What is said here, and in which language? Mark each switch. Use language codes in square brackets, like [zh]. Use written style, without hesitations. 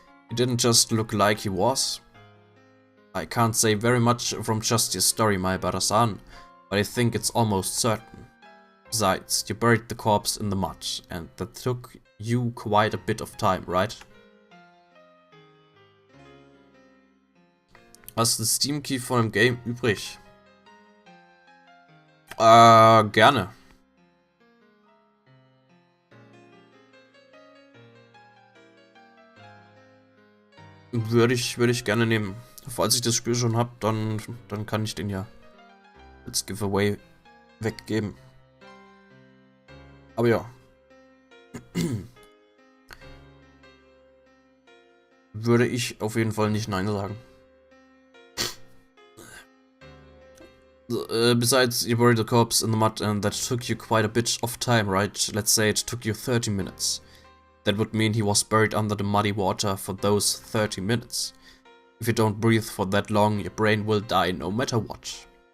[en] He didn't just look like he was. I can't say very much from just your story, my Barasan, but I think it's almost certain. Besides, you buried the corpse in the mud, and that took you quite a bit of time, right? [de] Hast du den Steam Key von dem Game übrig? Gerne. Würde ich gerne nehmen. Falls ich das Spiel schon habe, dann kann ich den ja als Giveaway weggeben. Aber ja. Würde ich auf jeden Fall nicht Nein sagen. [en] Besides, you buried the corpse in the mud and that took you quite a bit of time, right? Let's say it took you 30 minutes. That would mean he was buried under the muddy water for those 30 minutes. If you don't breathe for that long, your brain will die no matter what.